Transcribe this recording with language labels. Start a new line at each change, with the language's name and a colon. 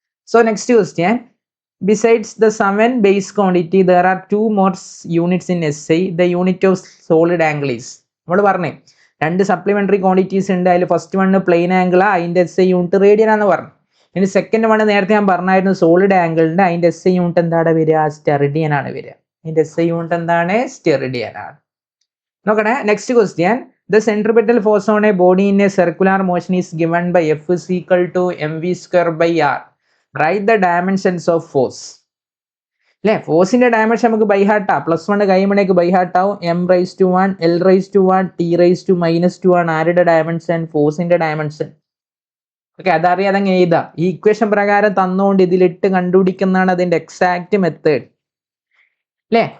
English: So next question, besides the 7 base quantity there are 2 more units in SI. The unit of solid angle is,
Malayalam: നമ്മൾ പറഞ്ഞേ
English: 2 supplementary quantities ഉണ്ട്.
Malayalam: അതിൽ first one plain angle, അതിന്റെ SI unit radian ആണെന്ന് പറഞ്ഞു. ഇനി second one നേരത്തെ ഞാൻ പറഞ്ഞായിരുന്നു സോളിഡ് ആംഗിളിന്റെ, അതിന്റെ SI യൂണിറ്റ് എന്താണ് വരിക? സ്റ്റെറിഡിയൻ ആണ് വരിക. അതിന്റെ SI യൂണിറ്റ് എന്താണ്? സ്റ്റെറിഡിയൻ ആണ്. നോക്കണേ, next question.
English: The centripetal force on a body in a circular motion is given by F is equal to mv²/r. Write the dimensions of force അല്ലേ.
Malayalam: ഫോഴ്സിന്റെ ഡയമെൻഷൻ നമുക്ക് by ഹാർട്ടാ. +1 കഴിയുമ്പോഴേക്ക് by ഹാർട്ടാവും. m⁻⁴ l⁻⁴ t⁻⁻2 ആണ് ആരുടെ dimension? ഫോഴ്സിന്റെ dimension. Okay, അതറിയാതെ അങ്ങനെ എഴുതാം. ഈ equation പ്രകാരം തന്നുകൊണ്ട് ഇതിലിട്ട് കണ്ടുപിടിക്കുന്നതാണ് അതിന്റെ എക്സാക്ട് മെത്തേഡ്. അല്ലേ?